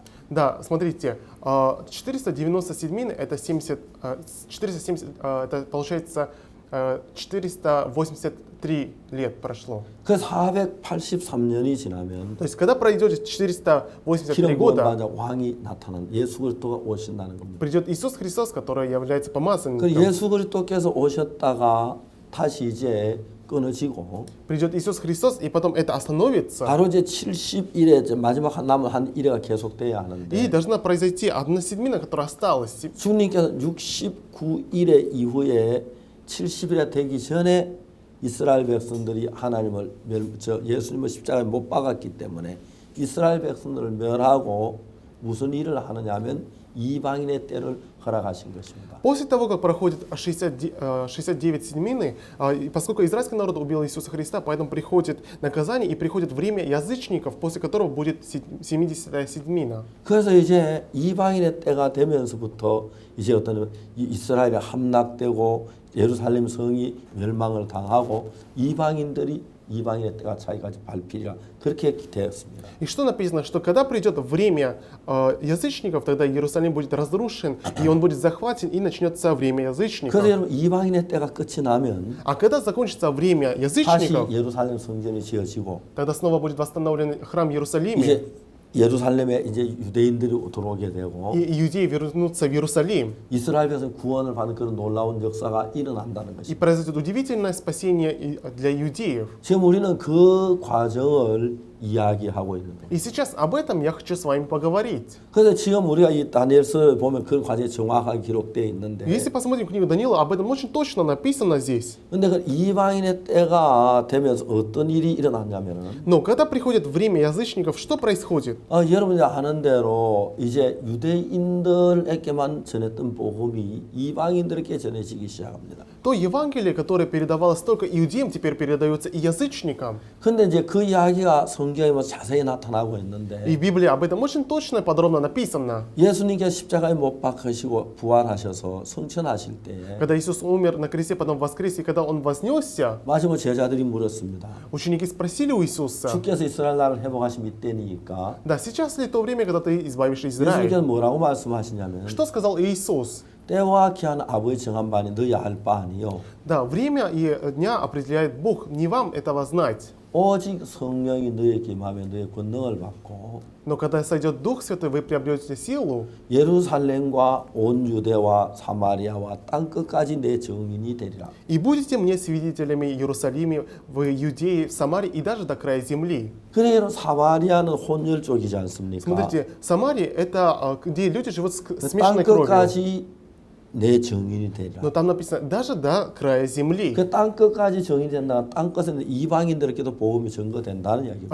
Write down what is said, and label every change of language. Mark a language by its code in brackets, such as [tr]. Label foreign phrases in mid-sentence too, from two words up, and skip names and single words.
[ru] Да, смотрите, 490 седмин это 70, 470, это получается 483 лет прошло. [ko] 그 483년이 지나면 [ru] То есть, когда пройдет 483 [ko] 기름 부은 [ru] года, [ko] 받아 왕이 나타난 예수 그리스도가 오신다는 겁니다. [ru] придет Иисус Христос, который является 그 помазанником. [ko] 예수 그리스도께서 오셨다가 다시 이제 끊어지고 [ru] Придет Иисус Христос, и потом это остановится. [ko] 바로 이제 70일에 마지막 남은 한 일회가 계속돼야 [ru] И [ko] 하는데 [ru] должна произойти одна седмина, которая осталась. [ko] 주님께서 69일의 이후에 70일에 되기 전에 이스라엘 백성들이 하나님을 예수님을 십자가에 못 박았기 때문에 이스라엘 백성들을 멸하고 무슨 일을 하느냐면 이방인의 때를 허락하신 것입니다. [ru] После того, как проходит 69 седмины, и поскольку израильский народ убил Иисуса Христа, поэтому приходит наказание и приходит время язычников, после которого будет 70-я седмина. [ko] 그래서 이제 이방인의 때가 되면서부터 이제 어떤 이스라엘이 함락되고 예루살렘 성이 멸망을 당하고 이방인의 때가 자기까지 밟히리라 그렇게 되었습니다. [ru] И что написано, что когда придет время язычников, тогда Иерусалим будет разрушен, и он будет захвачен, и начнется время [ko] 그래서 [ru] язычников. [ko] 여러분 이방인의 때가 끝이 나면 [ru] А когда закончится время [ko] 다시 [ru] язычников, [ko] 예루살렘 성전이 지어지고 [ru] тогда снова будет восстановлен храм в Иерусалиме, [ko] 이제 예루살렘에 이제 유대인들이 들어오게 되고 [ru] и иудеи вернутся в Иерусалим. [ko] 이스라엘 백성 구원을 받는 그런 놀라운 역사가 일어난다는 [ru] И [ko] 것입니다. [ru] произойдет удивительное спасение для иудеев. [ko] 지금 우리는 그 과정을 이야기하고 있는 거예요. [ru] И сейчас об этом я хочу с вами поговорить. [ko] 그래서 지금 우리가 이 다니엘서를 보면 그 과정이 정확하게 기록되어 있는데 [ru] Если посмотрим книгу Даниила, об этом очень точно написано здесь. [ko] 근데 그 이방인의 때가 되면서 어떤 일이 일어났냐면은 [ru] Но когда приходит время язычников, что происходит? [ko] 여러분이 아는 대로 이제 유대인들에게만 전했던 복음이 이방인들에게 전해지기 시작합니다. [ru] То Евангелие, которое передавалось только иудеям, теперь передается и язычникам. [ko] 근데 이제 그 이야기가 성경에 뭐 자세히 나타나고 있는데 [ru] И в Библии об этом очень точно и подробно написано. [ko] 예수님께서 십자가에 못 박히시고 부활하셔서 성천하실 때에 [ru] Когда Иисус умер на кресте, потом воскрес, и когда Он вознесся, [ko] 마지막 제자들이 물었습니다. [ru] ученики спросили у Иисуса, [ko] 주께서 이스라엘 나라를 회복하심 이때니까 [ru] да, сейчас ли то время, когда ты избавишь Израиль? [ko] 예수님께서 뭐라고 말씀하시냐면 [ru] Что сказал Иисус? [ko] 때와 기한 아버지 정한 바니 너야 알 바 아니요 [ru] Да, время и дня определяет Бог, не вам этого знать. [ko] 오직 성령이 너에게 임하면 너의 권능을 받고 [ru] Но когда сойдет Дух Святой, вы приобретете силу, [ko] 예루살렘과 온 유대와 사마리아와 땅 끝까지 내 증인이 되리라. [ru] и будете мне свидетелями в Иерусалиме, в Иудее, в Самарии и даже до края земли. [ko] 그러니까 사마리아는 혼혈 쪽이지 않습니까? [ru] Смотрите, Самария это где люди живут с [ko] 땅 [ru] смешанной кровью. [ko] 끝까지 내 정인이 되리라. [ru] Но там написано, даже до края земли. [ko] 그 땅 끝까지 정인이 된다. 땅 끝에는 이방인들에게도 복음이 전거된다는 이야기입니다.